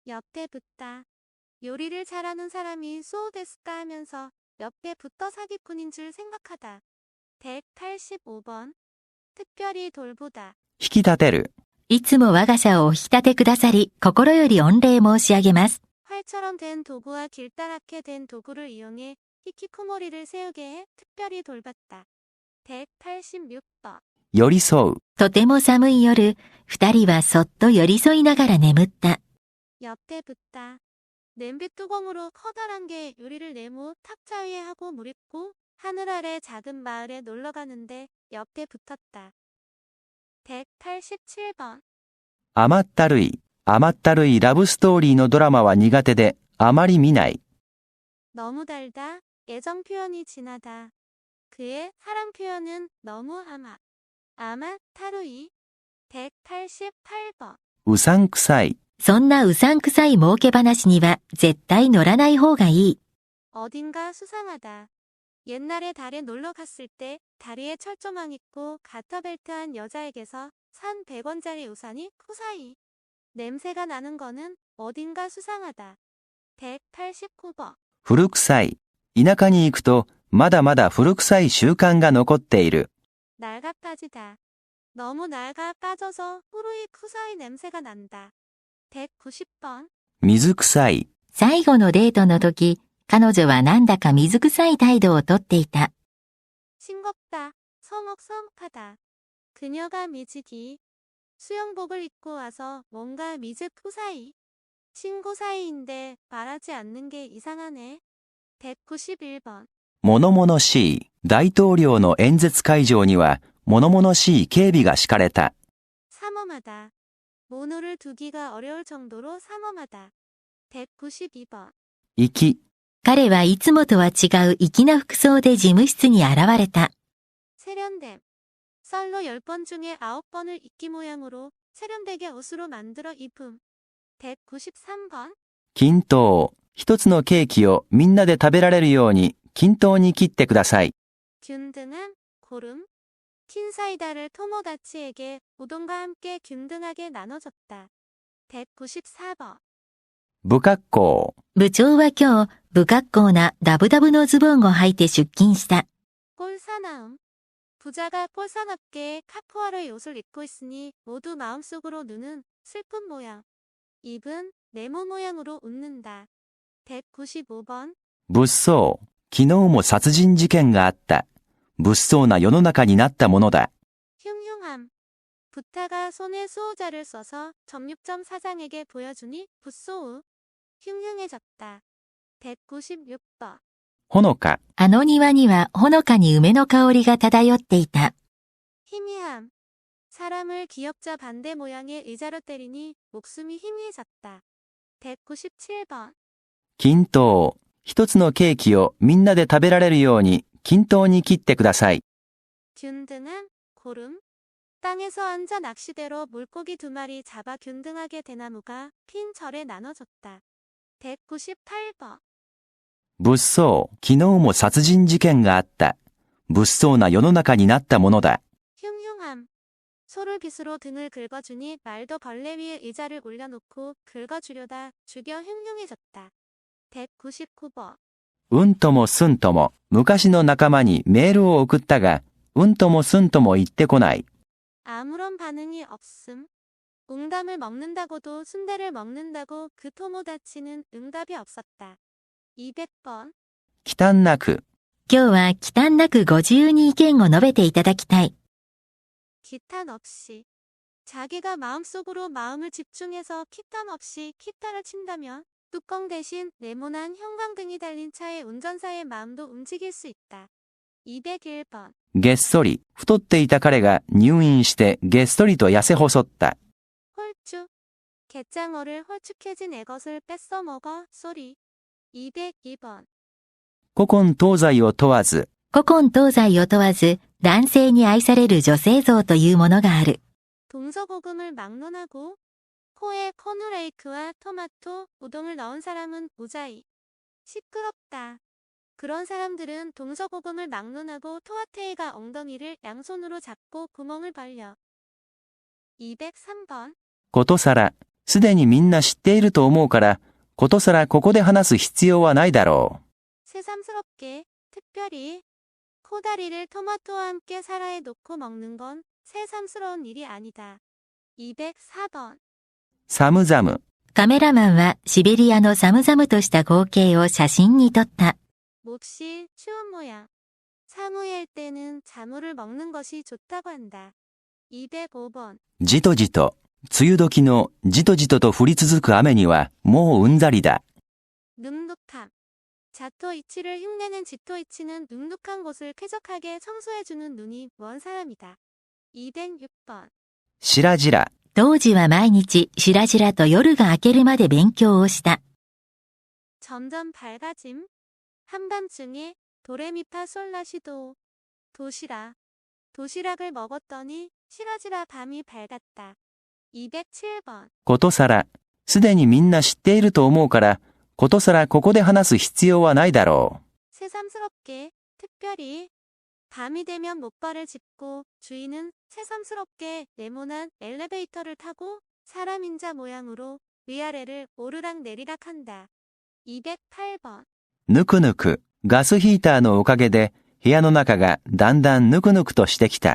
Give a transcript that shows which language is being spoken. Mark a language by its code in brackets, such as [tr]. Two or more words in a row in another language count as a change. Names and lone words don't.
[ko] 옆에 붙다. 요리를 잘하는 사람이 [ja] そうですか [ko] 하면서 옆에 붙어 사기꾼인 줄 생각하다. 185번. 특별히 돌보다. [ja] 引き立てる、いつも我が社をお引き立てくださり、心より御礼申し上げます。 [ko] 활처럼 된 도구와 길다랗게 된 도구를 이용해 히키코모리를 세우게 해 특별히 돌봤다. 186번. [ja] 寄り添う、とても寒い夜、二人はそっと寄り添いながら眠った。 [ko] 옆에 붙다. 냄비 뚜껑으로 커다란 게 유리를 네모 탁자 위에 하고 무립고 하늘 아래 작은 마을에 놀러 가는데 옆에 붙었다. 187번. [ja] 甘ったるい、甘ったるいラブストーリーのドラマは苦手で、あまり見ない。 [ko] 너무 달다. 애정 표현이 진하다. 그의 사랑 표현은 너무 아마. 아마 타루이. 188번. [ja] うさんくさい、そんなうさんくさい儲け話には絶対乗らない方がいい。 [ko] 어딘가 수상하다. 옛날에 달에 놀러 갔을 때 다리에 철조망 있고 가터벨트한 여자에게서 산 100원짜리 우산이 쿠사이. 냄새가 나는 거는 어딘가 수상하다. 189번. [ja] 古臭い。田舎に行くと、まだまだ古臭い習慣が残っている。 [ko] 낡아 빠지다. 너무 낡아 빠져서 [ja] 古い臭い [ko] 냄새가 난다. 190번. [ja] 水臭い。最後のデートの時、彼女はなんだか水臭い態度をとっていた。 [ko] 싱겁다. 서먹서먹하다. 그녀가 미지기. 수영복을 입고 와서 뭔가 [ja] 水臭い. [ko] 친구 사이인데 말하지 않는 게 이상하네. 191번. [ja] 物々しい。大統領の演説会場には、物々しい警備が敷かれた。 [ko] 삼엄하다. 모노를 두기가 어려울 정도로 삼엄하다. 192번. [ja] 行き、彼はいつもとは違う粋な服装で事務室に現れた。 [ko] 세련됨. 썰로 10번 중에 9번을 이끼 모양으로 세련되게 옷으로 만들어 입음. 193번. [ja] 均等。一つのケーキをみんなで食べられるように、均等に切ってください。 [ko] 균등한 고름. 킨사이다를 토모다치에게 우동과 함께 균등하게 나눠줬다. 194번. [ja] 不格好。部長は今日、不格好なダブダブのズボンを履いて出勤した。 [ko] 꼴사나움. 부자가 꼴사납게 카푸아르의 옷을 입고 있으니 모두 마음속으로 누는 슬픈 모양. 입은 네모 모양으로 웃는다. 195번. [ja] 物騒。昨日も殺人事件があった。物騒な世の中になったものだ。 [ko] 흉흉함. 부타가 손에 수호자를 써서 점육점 사장에게 보여주니 붓소우. 흉흉해졌다. 196번. [ja] ほのか。あの庭にはほのかに梅の香りが漂っていた。 [ko] 희미함. 사람을 기역자 반대 모양의 의자로 때리니 목숨이 희미해졌다. 197번. [ja] 均等。一つのケーキをみんなで食べられるように、均等に切ってください。 [ko] 균등한 고름. 땅에서 앉아 낚시대로 물고기 2마리 잡아 균등하게 대나무가 핀 절에 나눠줬다. 198번. [ja] 物騒。昨日も殺人事件があった。物騒な世の中になったものだ。 [ko] 흉흉함. 소를 빗으로 등을 긁어주니 말도 벌레 위에 의자를 올려놓고 긁어주려다 죽여 흉흉해졌다. 199번. [ja] うんともすんとも、昔の仲間にメールを送ったが、うんともすんとも言ってこない。 [ko] 아무런 반응이 없음. 웅담을 먹는다고도 순대를 먹는다고 그 토모다치는 응답이 없었다. 200번. [ja] 忌憚なく、今日は忌憚なくご自由に意見を述べていただきたい。 [ko] 기탄 없이. 자기가 마음속으로 마음을 집중해서 키탄 없이 키타를 친다면 뚜껑 대신 네모난 형광등이 달린 차의 운전사의 마음도 움직일 수 있다. 201번. [ja] げっそり、太っていた彼が入院してげっそりと痩せ細った。 [ko] 홀쭉. 갯장어를 홀쭉해진 애 것을 뺏어 먹어 소리. 202번. [ja] 古今東西を問わず、古今東西を問わず、男性に愛される女性像というものがある。 [ko] 동서고금을 막론하고 코에 코누레이크와 토마토, 우동을 넣은 사람은 무자이. 시끄럽다. 그런 사람들은 동서고금을 막론하고 토아테이가 엉덩이를 양손으로 잡고 구멍을 벌려. 203번. [ja] ことさら、すでにみんな知っていると思うから、ことさらここで話す必要はないだろう。 [ko] 새삼스럽게 특별히 코다리를 토마토와 함께 사라에 놓고 먹는 건 새삼스러운 일이 아니다. 204번. [ja] サムザム、カメラマンはシベリアの寒々とした光景を写真に撮った。 [ko] 몹시 추운 모양. 사무엘 때는 자무를 먹는 것이 좋다고 한다. 205번. [ja] じとじと、梅雨時のじとじとと降り続く雨にはもううんざりだ。 [ko] 눅눅함. 자토이치를 흉내낸 지토이치는 눅눅한 곳을 쾌적하게 청소해주는 눈이 먼 사람이다. 206번. [ja] しらじら、当時は毎日しらじらと夜が明けるまで勉強をした。 [ko] 점점 밝아짐. 한밤중에 도레미파솔라시도. 도시락. 도시락을 먹었더니 시라지라 밤이 밝았다. 207번. [ja] ことさら、すでにみんな知っていると思うから、ことさらここで話す必要はないだろう。 [ko] 새삼스럽게, 특별히. 밤이 되면 못발을 짚고 주인은 새삼스럽게 네모난 엘리베이터를 타고 사람 인자 모양으로 위아래를 오르락 내리락 한다. 208번. [ja] ぬくぬく、ガスヒーターのおかげで部屋の中がだんだんぬくぬくとしてきた。